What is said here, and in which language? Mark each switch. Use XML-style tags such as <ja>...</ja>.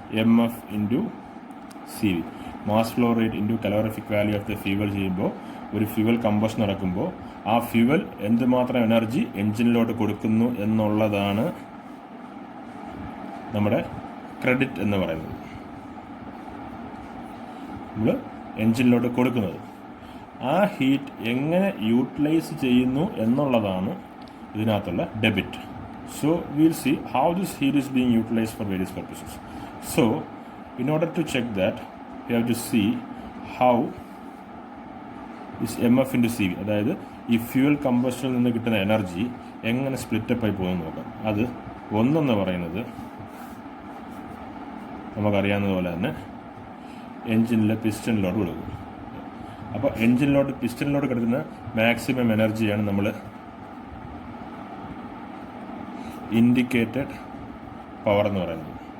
<ml>MF into CV, mass flow rate into calorific value of the fuel ചെയ്യുമ്പോൾ, ഒരു fuel combustion നടക്കുമ്പോൾ ആ fuel എന്തുമാത്രം എനർജി എൻജിനിലോട്ട് കൊടുക്കുന്നു എന്നുള്ളതാണ് നമ്മുടെ ക്രെഡിറ്റ് എന്ന് പറയുന്നത്. നമ്മൾ എൻജിനിലോട്ട് കൊടുക്കുന്നത് ആ ഹീറ്റ് എങ്ങനെ യൂട്ടിലൈസ് ചെയ്യുന്നു എന്നുള്ളതാണ് ഇതിനകത്തുള്ള debit.</ml> <en>So we'll see how this heat is being utilized for various purposes. So in order to check that, we have to see how this MF into CV,</en> <ml>അതായത് ഈ ഫ്യൂവൽ കമ്പഷനിൽ നിന്ന് കിട്ടുന്ന energy എങ്ങനെ split-up ആയി പോകുന്നു നോക്കാം. അത് ഒന്നെന്ന് പറയുന്നത് നമുക്കറിയാവുന്നതുപോലെ തന്നെ എൻജിനിലെ പിസ്റ്റണിലോട്ട് കൊടുക്കും. അപ്പോൾ പിസ്റ്റണിലോട്ട് കിടക്കുന്ന മാക്സിമം എനർജിയാണ് നമ്മൾ ഇൻഡിക്കേറ്റഡ് പവർ എന്ന് പറയുന്നത്.</ml>